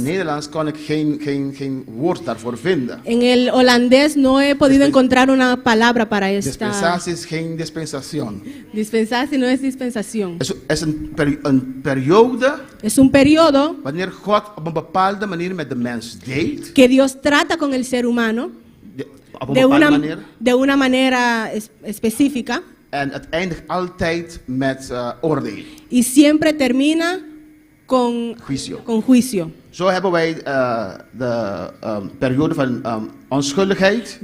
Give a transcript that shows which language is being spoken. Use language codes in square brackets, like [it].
[nl] Nederlands kon ik geen woord daarvoor vinden. [es] En el holandés no he podido encontrar una palabra para esta. [nl] Dispensatie is geen dispensación. [es] Dispensatie no es dispensación. [nl] Es een periode [es] Es un periodo [nl] wanneer God op een bepaalde manier met de mens deed. [es] que Dios trata con el ser humano [nl] Op een bepaalde manier. [es] de una manera específica [nl] En het eindigt altijd met oordeel. [es] y siempre termina con juicio. [nl] Zo hebben wij de periode van onschuldigheid.